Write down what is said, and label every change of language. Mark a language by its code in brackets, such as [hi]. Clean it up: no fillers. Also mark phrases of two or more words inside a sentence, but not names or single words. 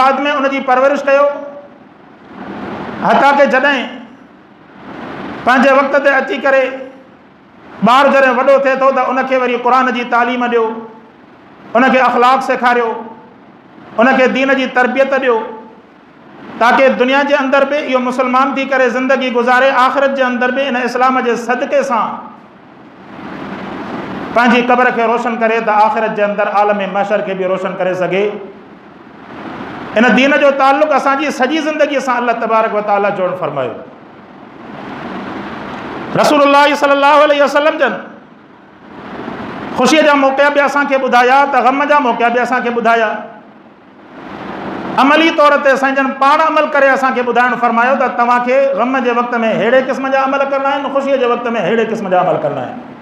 [sd] बाद में उनजी परवरिश कयो, हता के जॾहिं पंहिंजे वक़्त ते अची करे ॿार जॾहिं वॾो थिए थो त उनखे वरी क़ुरान जी तालीम ॾियो, उनखे अख़लाक़ सेखारियो, उनखे दीन जी तरबियत ॾियो, ताकी दुनिया जे अंदरि बि इहो मुस्लमान थी करे ज़िंदगी गुज़ारे, आख़िरत जे अंदरि बि इन इस्लाम जे सदक़े सां पंहिंजी क़ब्र खे रोशन करे त आख़िरत जे अंदरि आलम महशर खे बि रोशन करे सघे। इन दीन जो ताल्लुक़ असांजी सॼी ज़िंदगीअ सां [ar] الله تبارك وتعالى [sd] जोड़ फ़रमायो। रसूलुल्लाह [ar] صلى الله عليه وسلم [sd] जन ख़ुशीअ जा मौक़ा बि असांखे ॿुधाया त ग़म जा मौक़ा बि असांखे ॿुधाया। अमली तौर ते साईं जन पाण अमल करे असांखे ॿुधाइणु फ़रमायो त तव्हांखे ग़म जे वक़्त में अहिड़े क़िस्म जा अमल करणा आहिनि, ख़ुशीअ जे वक़्त में अहिड़े क़िस्म जा अमल करणा आहिनि।